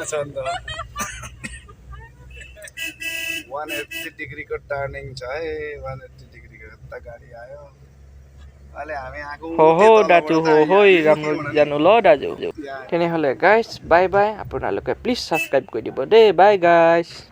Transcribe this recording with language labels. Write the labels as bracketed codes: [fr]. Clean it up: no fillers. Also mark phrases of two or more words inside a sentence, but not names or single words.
[ne] 180 डिग्रीको टर्निङ छ है 180 डिग्रीको यता गाडी आयो अहिले हामी आएको हो दाजु हो राम्रो जानु ल दाजु [as] তেনেহ'লে গাইজ [en] bye bye [as] আপোনালোকে প্লিজ ছাবস্ক্ৰাইব কৰি দিব দেই বাই গাইজ